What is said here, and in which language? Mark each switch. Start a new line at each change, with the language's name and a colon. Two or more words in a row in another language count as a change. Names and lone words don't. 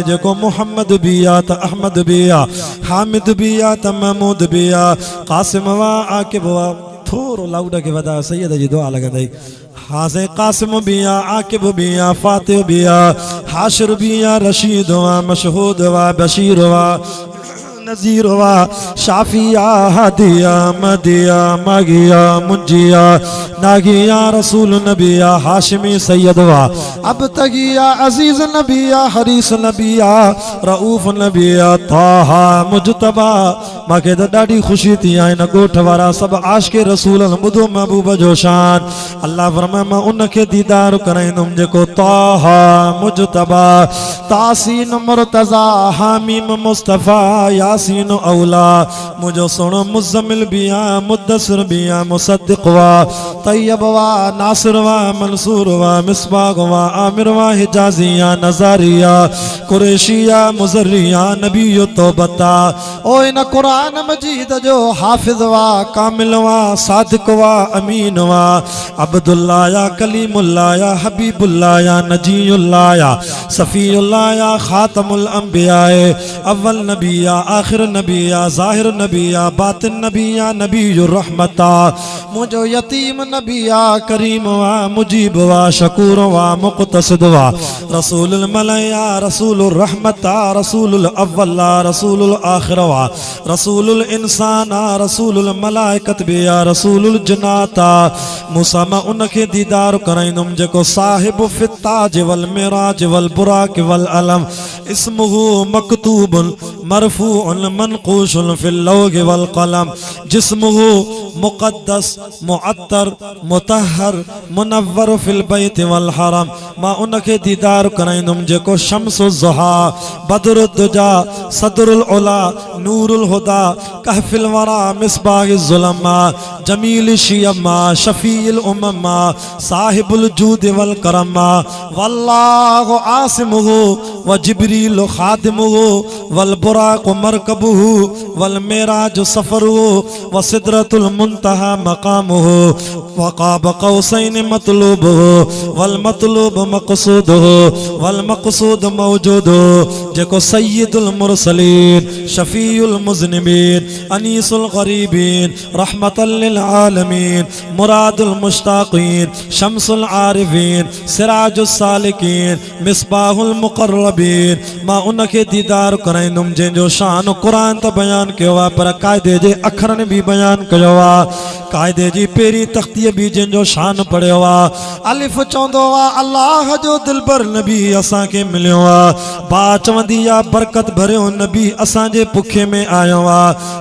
Sindhi: जेको मुहम्मद बि आहे त अहमद बि आहे, हामिद बि आहे त महमूद बि आहे, क़ासिम वा आकिब वा। थोरो लाउड खे वधाए सैयद जी दुआ लॻंदई। हाज़े क़ासिम भी आ, आकिब भी आ, फातिह भी आ, हाशिर भी आ, रशीद वा, मशहूद वा, बशीर वा, नज़ीर वा, शाफिया, हादिया, मदिया, मागिया, मुंजिया, नागिया, रसूल नबिया, हाशिमी सैयद वा, अब तगिया, अजीज नबिया, हरीस नबिया, रऊफ नबिया, ताहा मुजतबा। मूंखे त ॾाढी ख़ुशी थी आहे। इन ॻोठ वारा सभु आशिक़े रसूल ॿुधो महबूब जो शान। अल्लाह फरमाए मां उनखे दीदार कराईंदुमि जेको ताहा मुजतबा, तासीन मुर्तज़ा, हामीम मुस्तफ़ा, यासीन औला। मुंहिंजो सोणो मुज़म्मिल बि आहे, मुद्दसिर बि आहे, मुसद्दिक़ वा, तैयब वा, नासिर वा, मंसूर वा, मिसबाग वा, आमिर वा, हिजाज़िया, नज़ारिया, कुरैशिया, मुज़र्रिया, नबीयो तौबता। ओ इन क़ुरान मजीद जो हाफिज़ वा, कामिल वा, सादिक वा, अमीन वा, अब्दुल्लाह या कलीमुल्लाह या हबीबुल्लाह या नजीयुल्लाह या सफ़ीउल्लाह या खातमुल अंबिया, अव्वल नबी या आखिर नबी या ज़ाहिर नबी या बातिन नबी या नबीयुर रहमता। मुझो यतीम नबी या करीम वा, मुजीब वा, शकूर वा, मुक़तसिद वा, रसूलुल मलया, रसूलुर रहमता, रसूलुल अव्वला, रसूलुल आखिर वा, रसूलुल इंसाना, रसूलुल मलाइकत बि या, रसूलुल जन्नाता। मूसा मां उनखे दीदार कराईंदुमि जेको
Arabic: صاحب التاج والمعراج والبراق والعلم اسمه مكتوب مرفوع منقوش في اللوح والقلم جسمه مقدس معطر مطهر منور في البيت والحرم.
Sindhi: मां उनखे दीदार कराईंदुमि जेको
Arabic: شمس الضحى بدر الدجى صدر العلى نور الهدى كهف الورى مصباح الظلم جميل الشيم شفيع الأمم صاحب الجود والكرم والله عاصمه وجبريل خادمه والبراق مركبه والمعراج سفره وسدرة المنتهى مقامه وقاب قوسين مطلوبه والمطلوب مقصوده والمقصود موجوده. जेको سيد المرسلين شفيع المذنبين أنيس الغريبين رحمة للعالمين مراد المشتاقين شمس العارفين سراج السالكين مصباح المقربين.
Sindhi: मां उनखे दीदार कराईंदुमि जंहिंजो शान क़ुरान त बयान कयो आहे पर क़ाइदे जे अखरनि बि बयान कयो आहे। क़ाइदे जी पहिरीं तख़्तीअ बि जंहिंजो शान पढ़ियो आहे। अलिफ चवंदो आहे अल्लाह जो दिलबर नबी असांखे मिलियो आहे। बा चवंदी आहे बरकत भरियो नबी असांजे पुखे में आयो आहे।